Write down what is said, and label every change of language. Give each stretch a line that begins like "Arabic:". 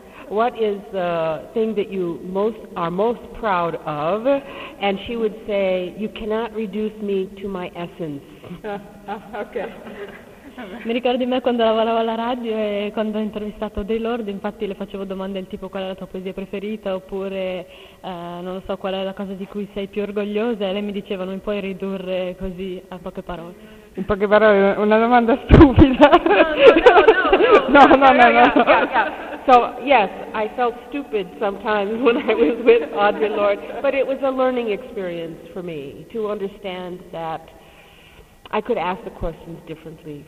English: What is the thing that you are most proud of? And she would say, you cannot reduce me to my essence. Okay.
Italian: Mi ricordo di me quando lavoravo alla radio e quando ho intervistato Audre Lorde, infatti le facevo domande del tipo qual è la tua poesia preferita, oppure non lo so, qual è la cosa di cui sei più orgogliosa, e lei mi diceva, non mi puoi ridurre così a poche parole. In poche parole, una domanda stupida. No.
English: So, yes, I felt stupid sometimes when I was with Audre Lorde, but it was a learning experience for me to understand that I could ask the questions differently.